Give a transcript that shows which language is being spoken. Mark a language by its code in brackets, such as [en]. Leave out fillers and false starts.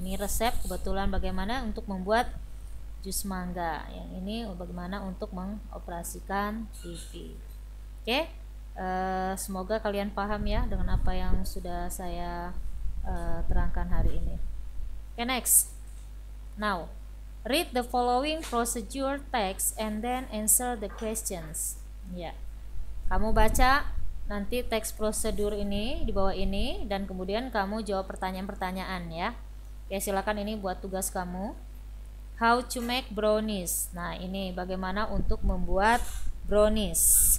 [id] Ini resep kebetulan bagaimana untuk membuat jus mangga, yang ini bagaimana untuk mengoperasikan TV. Oke, semoga kalian paham ya dengan apa yang sudah saya terangkan hari ini. Oke, next. [en] Now, read the following procedure text and then answer the questions. [id] Ya, kamu baca nanti teks prosedur ini di bawah ini dan kemudian kamu jawab pertanyaan-pertanyaan ya. Oke, silakan, ini buat tugas kamu. [en] How to make brownies. [id] Nah ini bagaimana untuk membuat brownies.